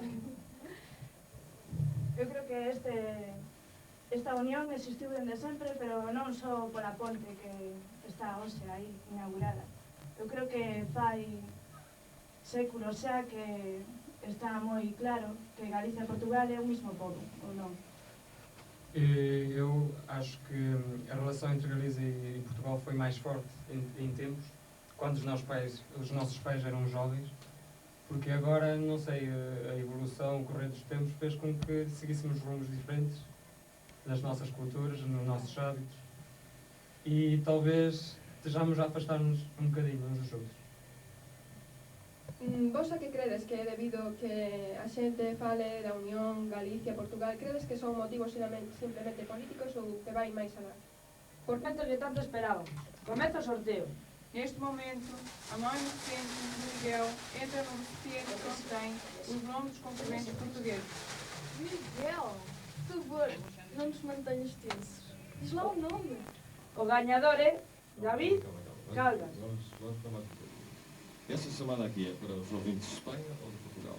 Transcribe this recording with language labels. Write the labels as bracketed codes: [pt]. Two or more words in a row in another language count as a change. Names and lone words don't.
[gl] Eu creo que esta unión existiu dende sempre, pero non só pola ponte que está hoxe aí inaugurada. Eu creo que fai séculos xa que está moi claro que Galicia e Portugal é o mesmo pobo, ou non? [pt] Eu acho que a relação entre Galiza e Portugal foi mais forte em tempos, quando os nossos pais eram jovens, porque agora, não sei, a evolução, o correr dos tempos fez com que seguíssemos rumos diferentes nas nossas culturas, nos nossos hábitos, e talvez estejamos a afastar-nos um bocadinho uns dos outros. [gl] Vos a que credes que é debido que a xente fale da unión Galicia-Portugal? Credes que son motivos simplemente políticos ou que vai máis alá? Por tanto que tanto esperábamos. Comeza o sorteo. [pt] Neste momento, a mão inocente de Miguel entra no recipiente que contém os nomes dos concorrentes portugueses. Miguel, por favor, não nos mantenhas tensos. Diz lá o nome. O ganhador é David Caldas. Essa chamada aqui é para os ouvintes de Espanha ou de Portugal?